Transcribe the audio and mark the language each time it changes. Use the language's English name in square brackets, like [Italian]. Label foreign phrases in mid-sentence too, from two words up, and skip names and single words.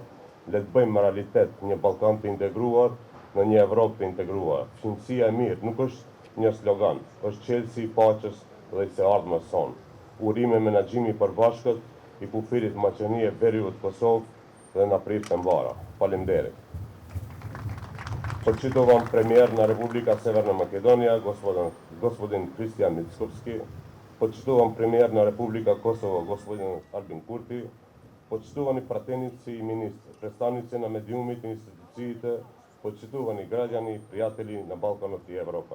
[Albanian] Le të bëjmë realitet një Ballkan të integruar në një Evropë të integruar. Fqinësia e mirë nuk është një slogan, është qelësi i paqes dhe i së ardhmes sonë. Urime menaxhimi i përbashkët i kufirit Maqedonie Veriut Kosovë dhe na prit të mbara. Faleminderit. [Macedonian] Почитувам премиер на Република Северна Македонија, господин Кристијан Мицковски. Почитувам премиер на Република Косово, господин Альбин Курти. Почитувани пратеници и министри, представници на медиумите и институциите, почитувани граѓани и пријатели на Балканот и Европа.